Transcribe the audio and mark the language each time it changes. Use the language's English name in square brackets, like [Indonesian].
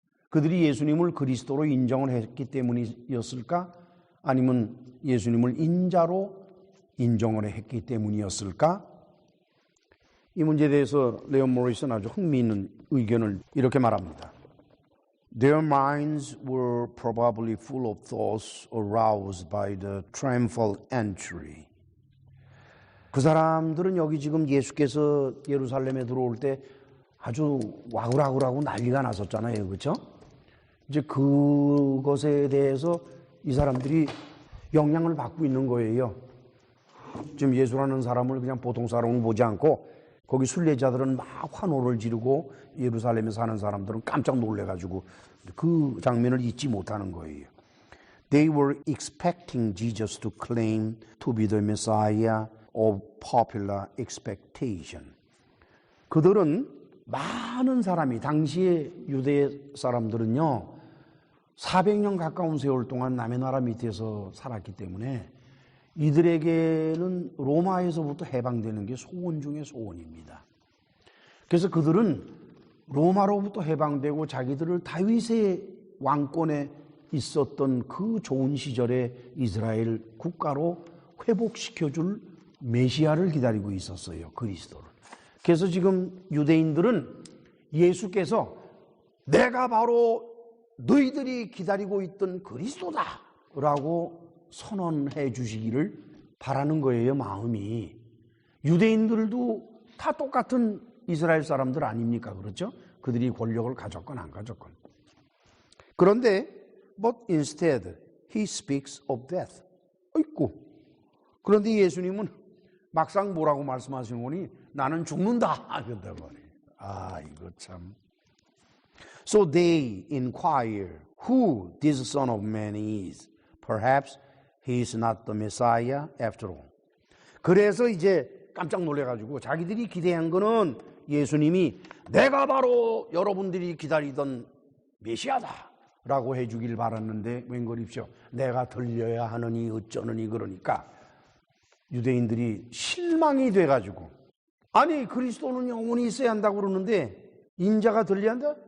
[Korean] 그들이 예수님을 그리스도로 인정을 했기 때문이었을까? 아니면 예수님을 인자로 인정을 했기 때문이었을까? 이 문제에 대해서 레온 모리스는 아주 흥미있는 의견을 이렇게 말합니다. [English] Their minds were probably full of thoughts aroused by the triumphal entry. [Korean] 그 사람들은 여기 지금 예수께서 예루살렘에 들어올 때 아주 와글와글하고 난리가 났었잖아요. 그렇죠? 이제 그것에 대해서 이 사람들이 영향을 받고 있는 거예요. 지금 예수라는 사람을 그냥 보통 사람을 보지 않고 거기 순례자들은 막 환호를 지르고 예루살렘에 사는 사람들은 깜짝 놀래가지고 그 장면을 잊지 못하는 거예요. [English] They were expecting Jesus to claim to be the Messiah of popular expectation. [Korean] 그들은 많은 사람이 당시의 유대 사람들은요 400년 가까운 세월 동안 남의 나라 밑에서 살았기 때문에 이들에게는 로마에서부터 해방되는 게 소원 중에 소원입니다. 그래서 그들은 로마로부터 해방되고 자기들을 다윗의 왕권에 있었던 그 좋은 시절에 이스라엘 국가로 회복시켜줄 메시아를 기다리고 있었어요. 그리스도를. 그래서 지금 유대인들은 예수께서 내가 바로 너희들이 기다리고 있던 그리스도다 라고 선언해 주시기를 바라는 거예요. 마음이. 유대인들도 다 똑같은 이스라엘 사람들 아닙니까? 그렇죠? 그들이 권력을 가졌건 안 가졌건. [English] 그런데 but instead he speaks of death. [Korean] 어이구. 그런데 예수님은 막상 뭐라고 말씀하시는 거니 나는 죽는다. 그런다고 말이에요. 아, 이거 참. [English] So they inquire who this Son of Man is. Perhaps he is not the Messiah after all. [Korean] 그래서 이제 깜짝 놀래가지고 자기들이 기대한 거는 예수님이 내가 바로 여러분들이 기다리던 메시아다 라고 해주길 바랐는데 웬걸입시오. 내가 들려야 하느니 어쩌느니 그러니까 유대인들이 실망이 돼가지고 아니 그리스도는 영원히 있어야 한다고 그러는데 인자가 들려야 한다?